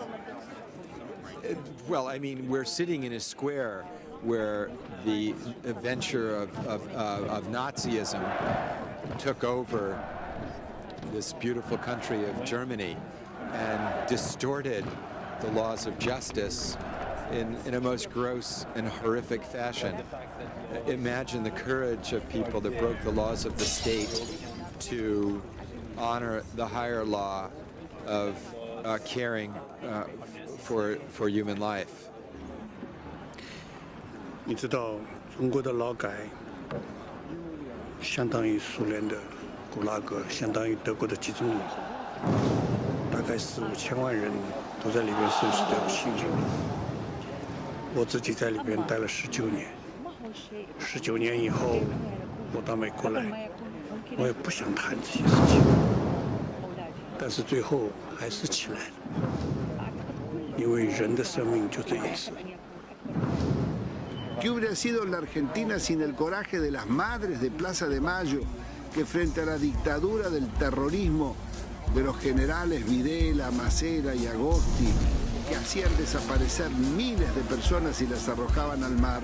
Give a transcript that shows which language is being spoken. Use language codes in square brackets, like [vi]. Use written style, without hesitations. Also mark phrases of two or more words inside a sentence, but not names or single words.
[en] Well, I mean, we're sitting in a square where the adventure of Nazism took over this beautiful country of Germany and distorted the laws of justice in a most gross and horrific fashion. Imagine the courage of people that broke the laws of the state to honor the higher law of caring for human life. [zh] 你知道中国的劳改相当于苏联的古拉格，相当于德国的集中营，大概4-5千万人都在里面受死掉性命。我自己在里面待了19年，19年以后我到美国来，我也不想谈这些事情，但是最后还是起来了，因为人的生命就这一次。 [es] ¿Qué hubiera sido la Argentina sin el coraje de las madres de Plaza de Mayo, que frente a la dictadura del terrorismo de los generales Videla, Macera y Agosti, que hacían desaparecer miles de personas y las arrojaban al mar?